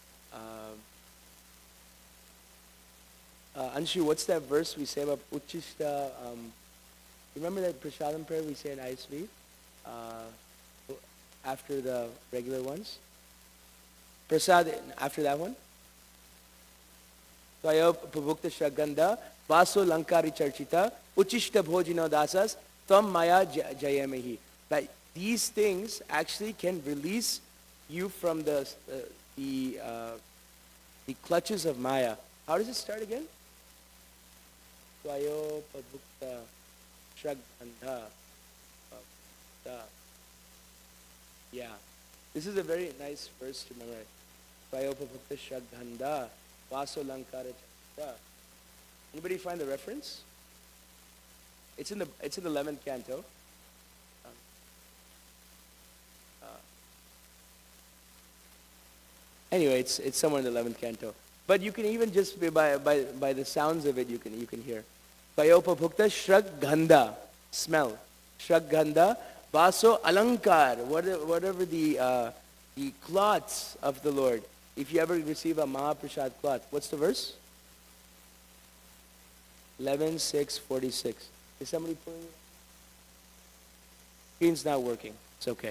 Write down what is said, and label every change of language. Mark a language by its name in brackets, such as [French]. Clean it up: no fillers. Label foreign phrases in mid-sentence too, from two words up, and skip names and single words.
[English] Anshu, what's that verse we say about Uchishta? Remember that Prasadam prayer we say in ISV? After the regular ones? Prasad, after that one? [Sanskrit] Tvayo pabhukta shaganda, vaso lankari charchita, uchishta bhojino dasas, tam maya jayamehi. [English] That these things actually can release you from the clutches of Maya. How does it start again? [Sanskrit] Tvayo pabhukta shaganda. [English] Yeah. This is a very nice verse to memorize. [Sanskrit] Tvayo pabhukta shaganda. Vaso lankara charchita. [English] Anybody find the reference? It's in the 11th canto. Anyway, it's somewhere in the 11th canto. But you can even just by the sounds of it, you can hear. [Sanskrit] Payopa bhukta shrag gandha, smell. Shrag gandha, vaso alankar, [English] whatever the cloths of the Lord. If you ever receive a Mahaprasad cloth, what's the verse? 11:6:46. Is somebody pulling it? Screen's not working. It's okay.